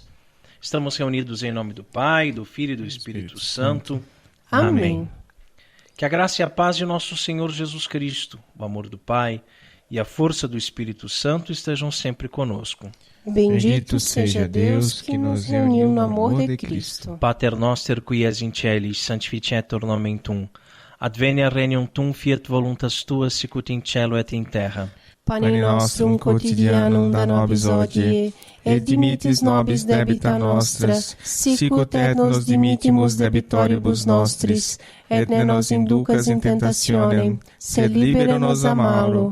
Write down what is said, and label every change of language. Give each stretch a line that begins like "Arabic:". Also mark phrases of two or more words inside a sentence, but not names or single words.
Portuguese: Estamos reunidos em nome do Pai, do Filho e do Espírito Santo. Amém. Que a graça e a paz de nosso Senhor Jesus Cristo, o amor do Pai e a força do Espírito Santo estejam sempre conosco. Bendito seja Deus que nos reuniu no amor de Cristo.
Latin: Pater noster qui es in celis, sanctificetur nomen tuum. Advenia regnum tuum, fiat voluntas tua, sicut in cielo et in terra. Pane nostrum quotidianum da nobis hodie, et dimitis nobis debita nostras, sicut et nos dimittimus debitoribus nostris, et ne nos inducas in tentationem, sed libera nos a malo.